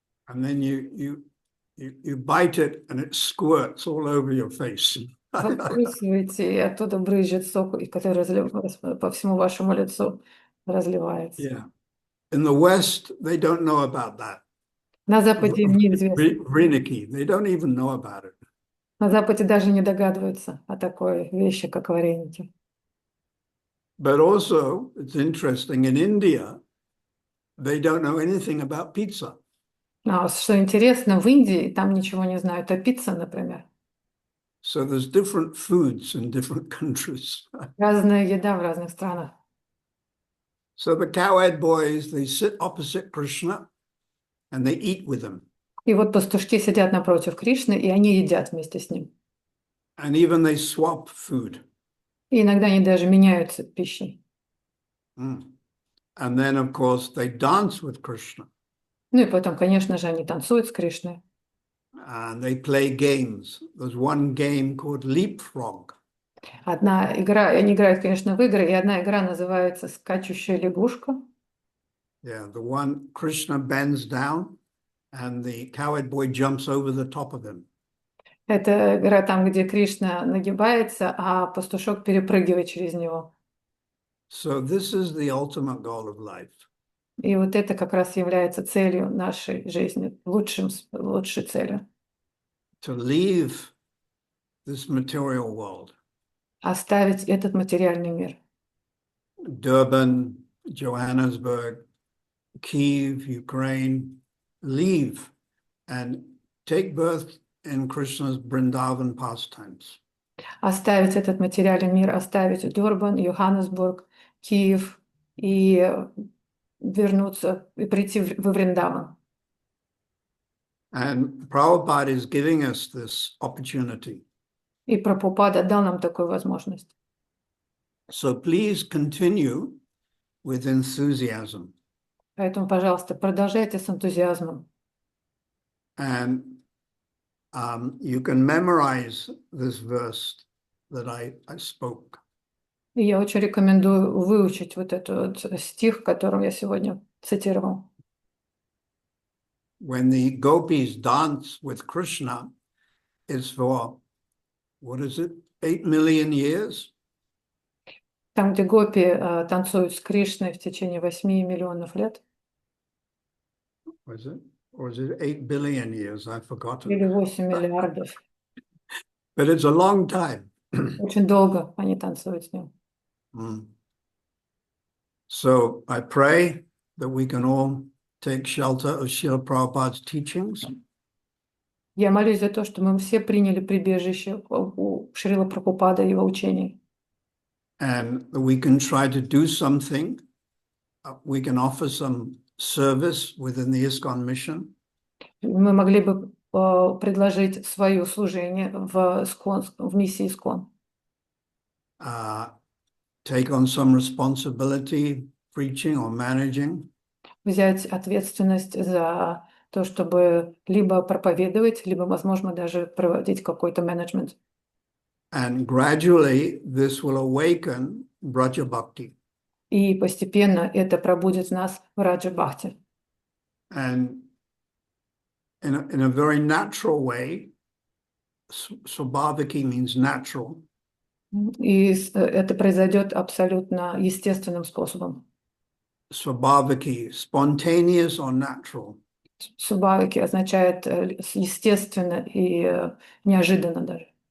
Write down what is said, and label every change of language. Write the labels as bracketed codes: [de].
[en] And then you bite it and it squirts all over your face. [ru] Вы вкусываете, и оттуда брызжет сок, который по всему вашему лицу разливается. [en] Yeah. In the West, they don't know about that. [ru] На Западе неизвестно. [en] Vreniki, they don't even know about it. [ru] На Западе даже не догадываются о такой вещи, как вареники. [en] But also, it's interesting, in India, they don't know anything about pizza. [ru] Что интересно, в Индии там ничего не знают о пицце, например. [en] So there's different foods in different countries. [ru] Разная еда в разных странах. [en] So the cow-eyed boys, they sit opposite Krishna and they eat with him. [ru] И вот пастушки сидят напротив Кришны, и они едят вместе с ним. [en] And even they swap food. [ru] И иногда они даже меняются пищей. [en] And then, of course, they dance with Krishna. [ru] Ну и потом, конечно же, они танцуют с Кришной. [en] And they play games. There's one game called Leapfrog. [ru] Одна игра, они играют, конечно, в игры, и одна игра называется «Скачущая лягушка». [en] Yeah, the one Krishna bends down and the cowherd boy jumps over the top of him. [ru] Это игра там, где Кришна нагибается, а пастушок перепрыгивает через него. [en] So this is the ultimate goal of life. [ru] И вот это как раз является целью нашей жизни, лучшей целью. [en] To leave this material world. [ru] Оставить этот материальный мир. [en] Durban, Johannesburg, Kyiv, Ukraine, leave and take birth in Krishna's Vrindavan pastimes. [ru] Оставить этот материальный мир, оставить Дурбан, Йоханнесбург, Киев и вернуться и прийти во Вриндаван. [en] And Prabhupada is giving us this opportunity. [ru] И Прабхупада дал нам такую возможность. [en] So please continue with enthusiasm. [ru] Поэтому, пожалуйста, продолжайте с энтузиазмом. [en] And you can memorize this verse that I spoke. [ru] И я очень рекомендую выучить вот этот вот стих, который я сегодня цитировал. [en] When the gopis dance with Krishna, it's for, what is it, 8 million years? [ru] Там, где гопи танцуют с Кришной в течение 8 миллионов лет. [en] Was it? Or is it 8 billion years? I've forgotten. [ru] Или 8 миллиардов. [en] But it's a long time. [ru] Очень долго они танцуют с ним. [en] So I pray that we can all take shelter of Srila Prabhupada's teachings. [ru] Я молюсь за то, что мы все приняли прибежище у Шрила Прабхупады и его учений. [en] And that we can try to do something. We can offer some service within the ISKCON mission. [ru] Мы могли бы предложить свое служение в миссии ИСККОН. [en] Take on some responsibility, preaching or managing. [ru] Взять ответственность за то, чтобы либо проповедовать, либо, возможно, даже проводить какой-то менеджмент. [en] And gradually this will awaken Braja Bhakti. [ru] И постепенно это пробудит в нас в Раджа Бхакти. [en] And in a very natural way, Swabhaviki means natural. [ru] И это произойдет абсолютно естественным способом. [en] Swabhaviki, spontaneous or natural. [ru] Субхавики означает естественно и неожиданно даже.